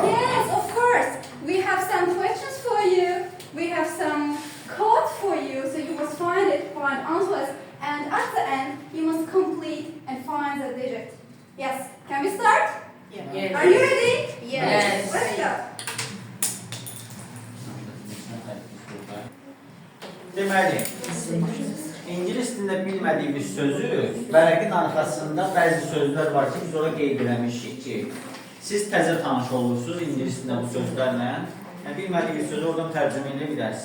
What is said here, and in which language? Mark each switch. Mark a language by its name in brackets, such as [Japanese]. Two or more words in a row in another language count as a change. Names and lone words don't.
[English] Yes, of course. We have some questions for you. We have some code for you, so you must find it, find answers, and at the end, you must complete and find the digit. Yes. Can we start? Yes. Are you ready? Yes. Let's go. [Azerbaijani] Deməli, İngilis dilində bilmədiyimiz sözü vərəqin arxasında bəzi sözlər var ki, biz ora qeyd eləmişik ki, siz təzə tanış olursunuz İngilis dilində bu sözlərlə. Bilmədiyiniz sözü oradan tərcümə edə bilərsiniz.